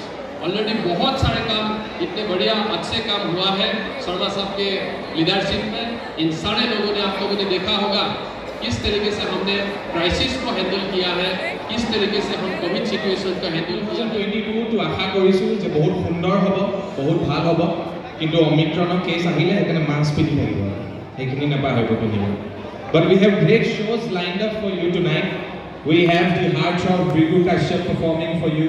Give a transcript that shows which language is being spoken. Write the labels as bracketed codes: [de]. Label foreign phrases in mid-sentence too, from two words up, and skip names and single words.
[hi] ऑलरेडी बहुत सारे काम इतने बढ़िया अच्छे काम हुआ है शर्मा साहब के लीडरशिप में। इन सारे लोगों ने आप लोगों ने देखा होगा किस तरीके से हमने क्राइसिस को हैंडल किया है, किस तरीके से हम [en] Covid situation [hi] का हैंडल किया। [as] 2022 तो आशा करिছোঁ যে বহুত সুন্দৰ হ'ব, বহুত ভাল হ'ব, কিন্তু অমিক্ৰণৰ কেছ আহিলে সেইকাৰণে মাস্ক পিন্ধি থাকিব, সেইখিনি নাপায় হ'ব পিন্ধিব। [en] But we have great shows lined up for you tonight. We have the hearts of Brigu Kashyap performing for you.